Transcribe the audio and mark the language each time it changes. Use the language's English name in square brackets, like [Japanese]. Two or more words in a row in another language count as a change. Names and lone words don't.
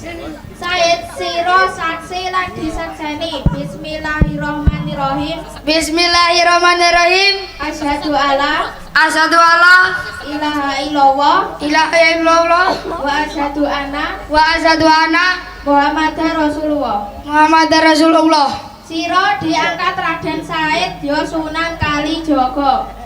[Javanese] Said siro saksi lan disakseni. [Arabic] Bismillahirrahmanirrahim. Bismillahirrahmanirrahim. أشهد أن لا أشهد أن لا إله إلا الله إله إلا الله وأشهد أن وأشهد أن محمدا رسول الله. محمدا رسول الله. [Javanese] Siro diangkat Raden Said ya Sunan Kalijaga.